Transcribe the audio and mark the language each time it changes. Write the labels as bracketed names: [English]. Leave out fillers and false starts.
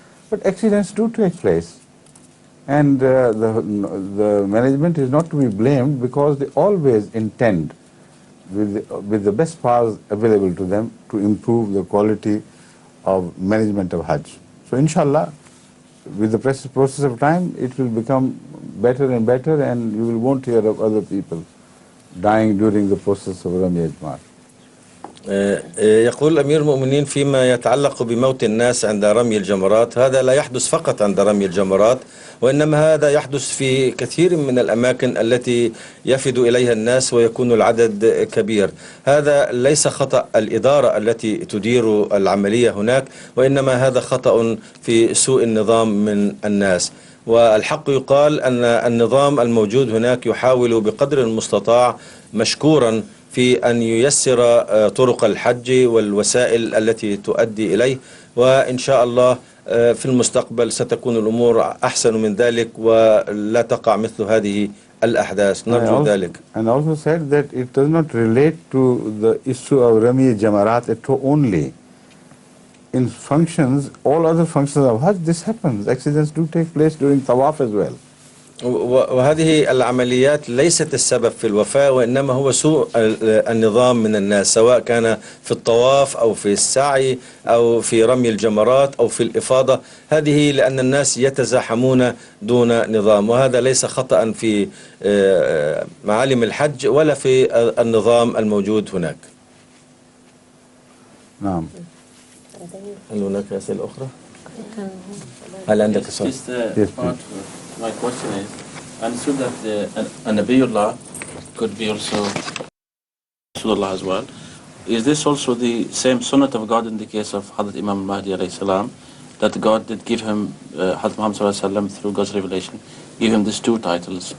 [English] But accidents do take place, and the management is not to be blamed because they always intend with the best powers available to them to improve the quality of management of Hajj. So inshallah, with the process of time, it will become better and better, and you won't hear of other people dying during the process of Rami Ajmar. [Arabic] يقول أمير المؤمنين فيما يتعلق بموت الناس عند رمي الجمرات، هذا لا يحدث فقط عند رمي الجمرات، وإنما هذا يحدث في كثير من الأماكن التي يفد إليها الناس ويكون العدد كبير. هذا ليس خطأ الإدارة التي تدير العملية هناك، وإنما هذا خطأ في سوء النظام من الناس. والحق يقال أن النظام الموجود هناك يحاول بقدر المستطاع مشكورا في أن ييسر طرق الحج والوسائل التي تؤدي إليه، وإن شاء الله في المستقبل ستكون الأمور أحسن من ذلك ولا تقع مثل هذه الأحداث. نرجو ذلك. [English] And also said that it does not relate to the issue of Rami Jamarat at all only. In functions, all other functions of Hajj, this happens. Accidents do take place during Tawaf as well. [Arabic] وهذه العمليات ليست السبب في الوفاة، وإنما هو سوء النظام من الناس، سواء كان في الطواف أو في السعي أو في رمي الجمرات أو في الإفاضة. هذه لأن الناس يتزاحمون دون نظام، وهذا ليس خطأ في معالم الحج ولا في النظام الموجود هناك. نعم. هل هناك أسئلة أخرى؟ هل عندك سؤال؟ [English] My question is, I understood that a Nabiullah could be also Rasulullah as well. Is this also the same sunnah of God in the case of Hazrat Imam Mahdi [Arabic] alayhi salam, [English] that God did give him, Hazrat Muhammad [Arabic] sallallahu alayhi wa sallam, [English] through God's revelation, give him these two titles?